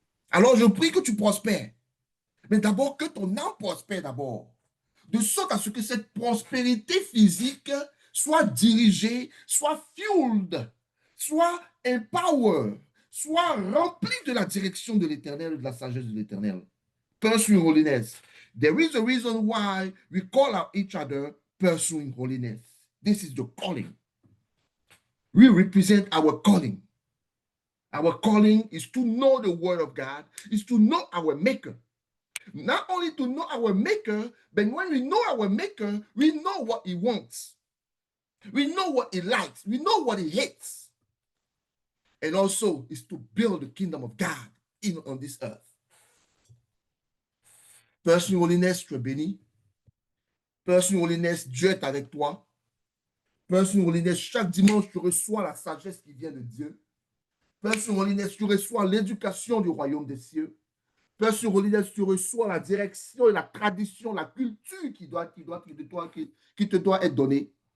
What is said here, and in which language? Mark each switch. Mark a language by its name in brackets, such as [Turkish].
[French] Alors je prie que tu prospères, mais d'abord que ton âme prospère d'abord, de sorte à ce que cette prospérité physique soit dirigée, soit [English] fueled, [French] soit [English] empowered, [French] sois rempli de la direction de l'Éternel, de la sagesse de l'Éternel. [English] Pursuing holiness. There is a reason why we call out each other pursuing holiness. This is the calling. We represent our calling. Our calling is to know the word of God, is to know our maker. Not only to know our maker, but when we know our maker, we know what he wants. We know what he likes. We know what he hates. And also is to build the kingdom of God on this earth. Pursuing holiness, [French] tu es béni. [English] Pursuing holiness, [French] Dieu est avec toi. Pursuing holiness, chaque dimanche, tu reçois la sagesse qui vient de Dieu. [English] Pursuing holiness, [French] tu reçois l'éducation du royaume des cieux. Pursuing holiness, tu reçois la direction et la tradition, la culture qui te doit être donnée.